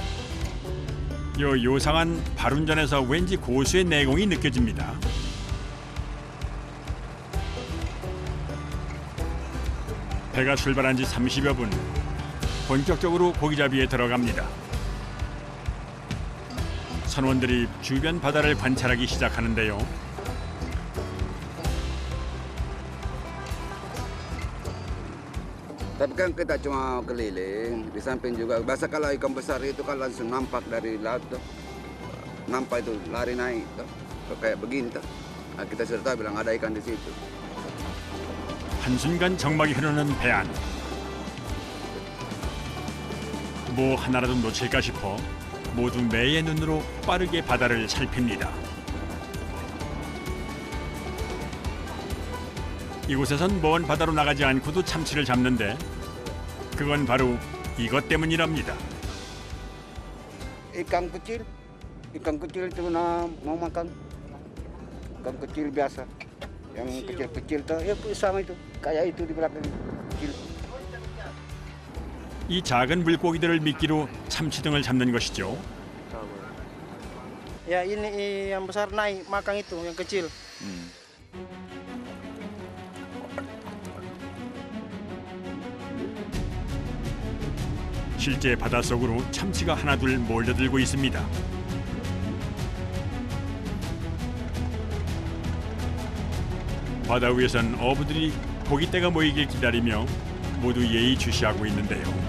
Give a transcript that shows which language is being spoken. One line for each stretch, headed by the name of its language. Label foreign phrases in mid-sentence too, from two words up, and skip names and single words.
Korean: 요상한 발운전에서 왠지 고수의 내공이 느껴집니다. 배가 출발한 지 30여 분. 본격적으로 고기잡이에 들어갑니다. 선원들이 주변 바다를 관찰하기 시작하는데요.
Indonesian: Tapi kan kita cuma keliling, di samping juga. Biasa kalau ikan besar itu kan langsung nampak dari laut tuh. Nampak itu lari naik tuh. Kayak begini tuh. Nah, kita sudah tahu bilang ada ikan di situ.
Korean: 한순간 정막이 흐르는 배 안. 뭐 하나라도 놓칠까 싶어 모두 매의 눈으로 빠르게 바다를 살핍니다. 이곳에선 먼 바다로 나가지 않고도 참치를 잡는데 그건 바로 이것 때문이랍니다.
Indonesian: Ikan kecil itu na mau makan. Ikan kecil biasa. Yang kecil-kecil tuh, ya sama itu. Kayak itu di belakang. Kecil.
Korean: 이 작은 물고기들을 미끼로 참치 등을 잡는 것이죠.
Indonesian: Ya ini yang besar naik makan itu yang kecil.
Korean: 실제 바닷속으로 참치가 하나둘 몰려들고 있습니다. 바다 위에선 어부들이 고깃대가 모이길 기다리며 모두 예의주시하고 있는데요.